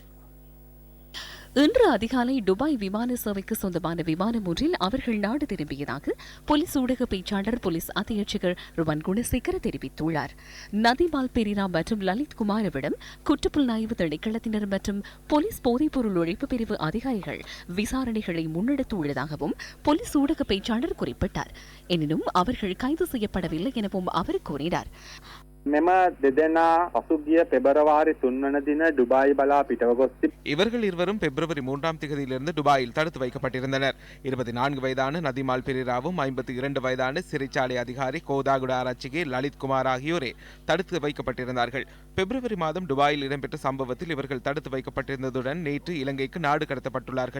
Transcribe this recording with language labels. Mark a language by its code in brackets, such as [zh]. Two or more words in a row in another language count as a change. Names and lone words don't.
[ta] இன்று அதிகாலை துபாய் விமான சேவைக்கு சொந்தமான விமானம் ஒன்றில் அவர்கள் நாடு திரும்பியதாக போலீஸ் ஊடக பேச்சாளர் போலீஸ் அத்தியட்சகர் ருவன் குணசேகர தெரிவித்துள்ளார். நதிமால் பெரேரா மற்றும் லலித் குமாரவிடம் குற்றப்புலனாய்வு திணைக்களத்தினர் மற்றும் போலீஸ் போதைப்பொருள் ஒழிப்பு பிரிவு அதிகாரிகள் விசாரணைகளை முன்னெடுத்துள்ளதாகவும் போலீஸ் ஊடக பேச்சாளர் குறிப்பிட்டார். எனினும் அவர்கள் கைது செய்யப்படவில்லை எனவும் அவர் கூறினார். [si] මෙම දෙදෙනා පසුගිය පෙබරවාරි 3 වන දින ඩුබායි බලා පිටව ගොස් [ta] இவர்கள் இருவரும் பிப்ரவரி 3ஆம் தேதியிலிருந்து துபாயில் தடுத்து வைக்கப்பட்டிருந்தனர். 24 வயதான நதிமால் பெரேராவும் 52 வயதான சிறைச்சாலை அதிகாரி கோதாகுட ஆராய்ச்சிக்கு லலித் குமார் ஆகியோரே தடுத்து வைக்கப்பட்டிருந்தார்கள். பிப்ரவரி மாதம் துபாயில் இடம்பெற்ற சம்பவத்தில் இவர்கள் தடுத்து வைக்கப்பட்டிருந்ததுடன் நேற்று இலங்கைக்கு நாடு கடத்தப்பட்டுள்ளார்கள்.